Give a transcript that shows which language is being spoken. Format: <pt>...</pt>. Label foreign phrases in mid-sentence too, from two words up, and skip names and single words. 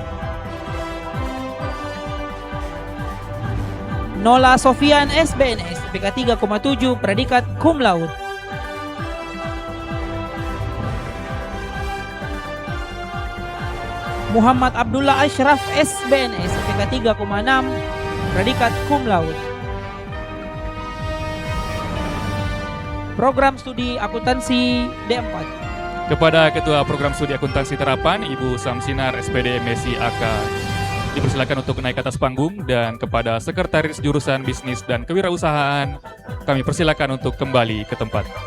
<id>Nola Sofian SBNS IPK 3,7 predikat</id> <la>cum laude.</la> <id>Muhammad Abdullah Ashraf SBNS IPK 3,6 predikat</id> <la>cum laude.</la> <id>Program Studi Akuntansi D4. Kepada Ketua Program Studi Akuntansi Terapan, Ibu Samsinar SPD MSc AK, dipersilakan untuk naik ke atas panggung, dan kepada Sekretaris Jurusan Bisnis dan Kewirausahaan, kami persilakan untuk kembali ke tempat.</id>